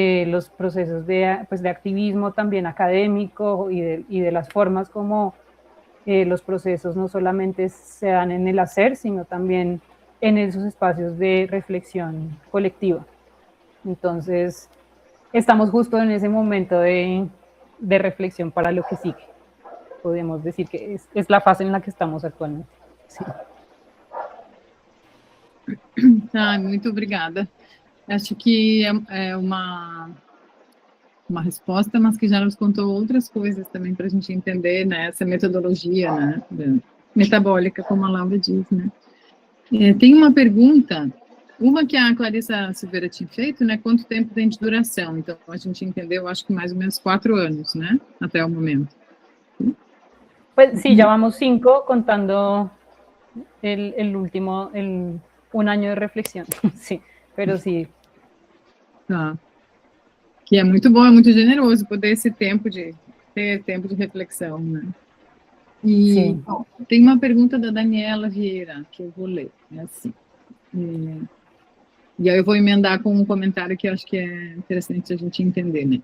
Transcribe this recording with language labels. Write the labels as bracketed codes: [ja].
[es] los procesos de activismo también académico y de las formas como los procesos no solamente se dan en el hacer, sino también en esos espacios de reflexión colectiva. Entonces, estamos justo en ese momento de reflexión para lo que sigue. Podemos decir que es la fase en la que estamos actualmente. Sí. [pt] Muito obrigada. Acho que é uma resposta, mas que já nos contou outras coisas também para a gente entender, né, essa metodologia, né, metabólica, como a Laura diz, né. Tem uma pergunta, uma que a Clarissa Silveira tinha feito, né, quanto tempo tem de duração? Então, a gente entendeu, acho que mais ou menos 4 anos, né, até o momento. [es] Pues sí, ya vamos 5 contando el último, un año de reflexión, sí, pero sí. [pt] Tá. Que é muito bom, é muito generoso poder ter tempo de reflexão, né? E ó, tem uma pergunta da Daniela Vieira, que eu vou ler, é assim. E aí eu vou emendar com um comentário que eu acho que é interessante a gente entender, né?